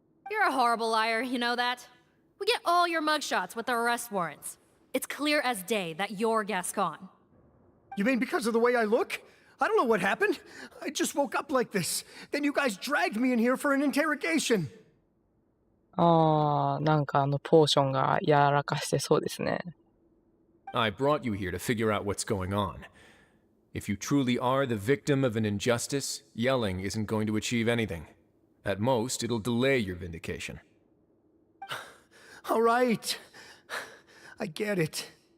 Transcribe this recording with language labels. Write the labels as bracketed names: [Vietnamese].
[English] You're a horrible liar, you know that? We get all your mugshots with the arrest warrants. It's clear as day that you're Gascon. You mean because of the way I look? I don't know what happened. I just woke up like this. Then you guys dragged me in here for an interrogation. [Japanese] なんかポーションがやらかしてそうですね。 [English] I brought you here to figure out what's going on. If you truly are the victim of an injustice, yelling isn't going to achieve anything. At most, it'll delay your vindication. All right. I get it.